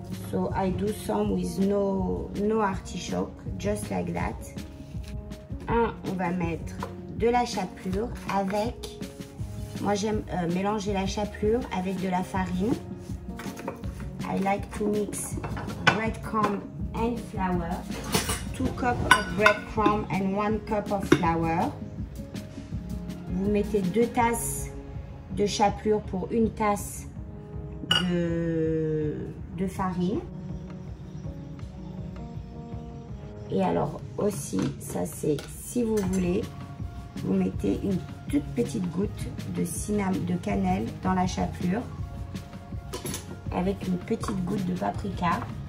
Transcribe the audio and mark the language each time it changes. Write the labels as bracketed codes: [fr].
[en] So I do some with no artichoke, just like that. [fr] On va mettre de la chapelure avec, moi j'aime mélanger la chapelure avec de la farine. [en] I like to mix breadcrumb and flour. 2 cups of breadcrumb and 1 cup of flour. [fr] Vous mettez 2 tasses de chapelure pour 1 tasse de farine. Et alors aussi, ça c'est si vous voulez, vous mettez une toute petite goutte de cannelle dans la chapelure avec une petite goutte de paprika.